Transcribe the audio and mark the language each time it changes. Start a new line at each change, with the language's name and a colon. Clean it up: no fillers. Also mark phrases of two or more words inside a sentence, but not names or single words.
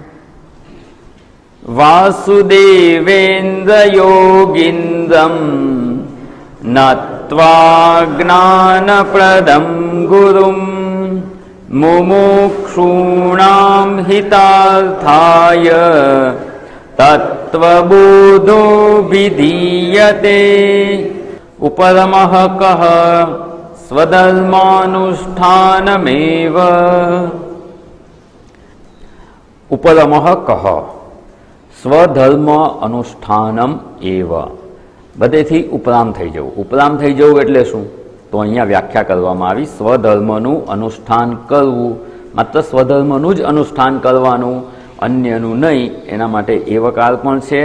Sanskrit: वासुदेवेन्द्रयोगीन्द्रं नत्वा ज्ञानप्रदं गुरुं मुमुक्षूणां हितार्थाय तत्त्वबोधो विधीयते। उपरमः कः स्वधर्मानुष्ठानमेव। उपरमः कः સ્વધર્મ અનુષ્ઠાનમ એવ.
Gujarati: બધેથી ઉપરામ થઈ જવું. ઉપરામ થઈ જવું એટલે શું? તો અહીંયા વ્યાખ્યા કરવામાં આવી, સ્વધર્મનું અનુષ્ઠાન કરવું, માત્ર સ્વધર્મનું જ અનુષ્ઠાન કરવાનું, અન્યનું નહીં. એના માટે એવકાર પણ છે.